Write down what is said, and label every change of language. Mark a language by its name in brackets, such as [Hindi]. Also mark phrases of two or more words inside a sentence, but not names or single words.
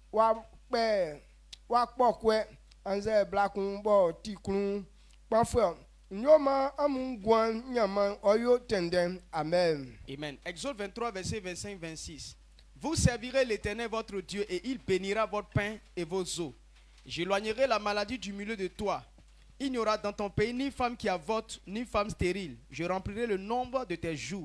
[French] wa pokwe anze blakun bo tikun pafo nyoma amu gwan nyama oyo tenden. Amen. Amen. Exode 23 verset 25-26. Vous servirez l'Éternel votre Dieu et il bénira votre pain et vos eaux. J'éloignerai la maladie du milieu de toi. Il n'y aura dans ton pays ni femme qui avorte, ni femme stérile. Je remplirai le nombre de tes jours.